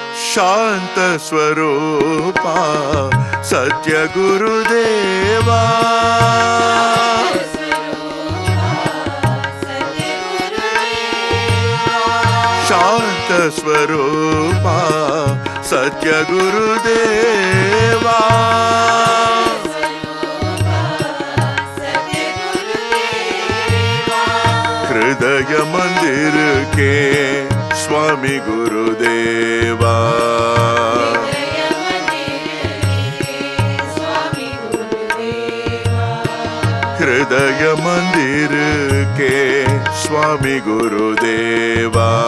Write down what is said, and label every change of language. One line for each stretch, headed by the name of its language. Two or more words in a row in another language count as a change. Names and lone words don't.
Kannada: ಶಾಂತ ಸ್ವರೂಪ ಸತ್ಯ ಗುರುದೇವ ಶಾಂತ ಸ್ವರೂಪ ಸತ್ಯ ಗುರುದೇವ
Hindi: हृदय मंदिर के स्वामी गुरुदेवा हृदय मंदिर के स्वामी गुरुदेवा